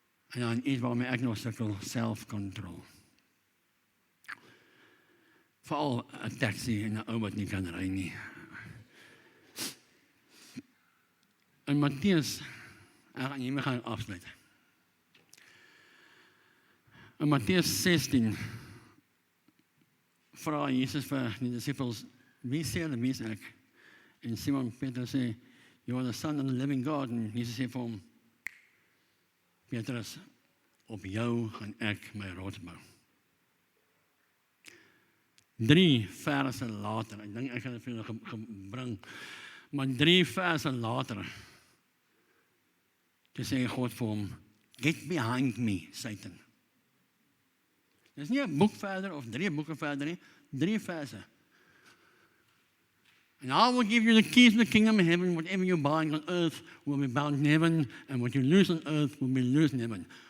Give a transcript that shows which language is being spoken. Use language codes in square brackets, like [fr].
[af] En dan iets waarmee ek nog sukkel, self-control. Veral 'n taxi en 'n ou wat nie kan ry nie. En Matteus, ek gaan hiermee gaan afsluit. In Matteus 16 vra Jesus vir die disippels, wie sê hulle wie is ek? En Simon Petrus sê, [en] you are the son of the living God. [af] En Jesus sê vir hom, Petrus, op jou gaan ek my rots bou. 3 verse later, ek dink ek gaan dit vir julle gebring, maar 3 verse later, toe sê God vir hom, [en] get behind me, Satan. [af] Dit is nie 'n boek verder of 3 boeke verder nie, 3 verse. [en] And I will give you the keys of the kingdom of heaven. Whatever you bind on earth will be bound in heaven, and what you loose on earth will be loosed in heaven.